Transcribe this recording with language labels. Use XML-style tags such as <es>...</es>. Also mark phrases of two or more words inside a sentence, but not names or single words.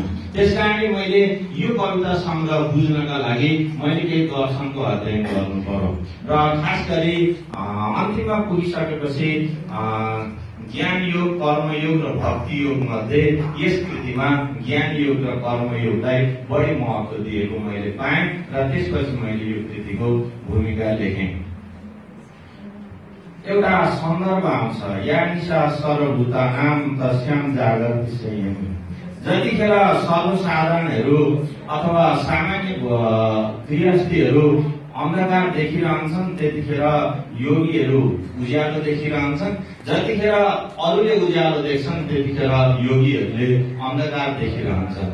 <ne>त्यसकारणले मैले यो कविता सङ्ग्रह बुझ्नका लागि मैले केही दर्शनको अध्ययन गर्नु पर्यो र खास गरी अन्तिममा पुगिसकेपछि ज्ञान योग, कर्मयोग र भक्ति योग मध्ये यस कृतिमा ज्ञान योग र कर्मयोगलाई बढी महत्त्व दिएको मैले पाएँ र त्यसपछि मैले यो कृतिको भूमिका लेखेँ। एउटा सन्दर्भ आउँछ,</ne> <sa>या निशा सर्वभूतानां तस्यां जागर्ति संयमी।</sa> <ne>जतिखेर सर्वसाधारणहरू अथवा सामान्य गृहस्थीहरू अन्धकार देखिरहन्छन् त्यतिखेर योगीहरू उज्यालो देखिरहन्छन्, जतिखेर अरूले उज्यालो देख्छन् त्यतिखेर योगीहरूले अन्धकार देखिरहन्छन्।</ne>